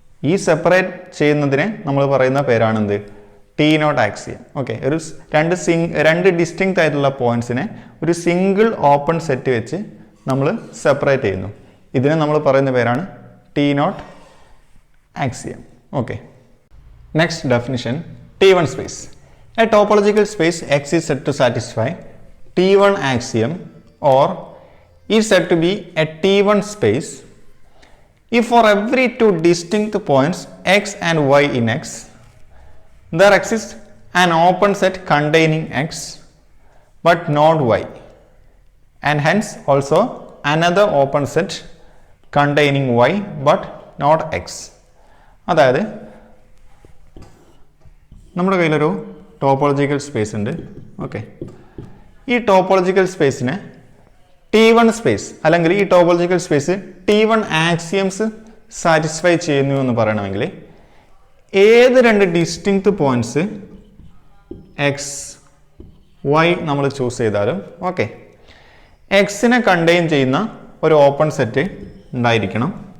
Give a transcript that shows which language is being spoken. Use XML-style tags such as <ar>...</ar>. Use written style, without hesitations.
<ml>ഈ സെപ്പറേറ്റ് ചെയ്യുന്നതിനെ നമ്മൾ പറയുന്ന പേരാണ് എന്ത്? T not axiom. ഓക്കെ, ഒരു രണ്ട് ഡിസ്റ്റിങ്ക്ട് ആയിട്ടുള്ള പോയിന്റ്സിനെ ഒരു സിംഗിൾ ഓപ്പൺ സെറ്റ് വെച്ച് നമ്മൾ സെപ്പറേറ്റ് ചെയ്യുന്നു. ഇതിനെ നമ്മൾ പറയുന്ന പേരാണ് T not axiom. Okay, next definition, T1 space.</ml> <en>A topological space X is said to satisfy T1 axiom or is said to be a T1 space if for every two distinct points X and Y in X, there exists an open set containing X but not Y, and hence also another open set containing Y but not X.</en> <ml>അതായത് നമ്മുടെ കയ്യിലൊരു topological space ഉണ്ട്. Okay, ഈ topological സ്പേസിനെ T1 space അല്ലെങ്കിൽ ഈ topological space T1 axioms satisfy ചെയ്യുന്നു എന്ന് പറയണമെങ്കിൽ ഏത് രണ്ട് ഡിസ്റ്റിങ്ക്ട് പോയിന്റ്സ് എക്സ് വൈ നമ്മൾ ചൂസ് ചെയ്താലും ഓക്കെ, എക്സിനെ കണ്ടെയ്ൻ ചെയ്യുന്ന ഒരു ഓപ്പൺ സെറ്റ് ഉണ്ടായിരിക്കണം.</ml>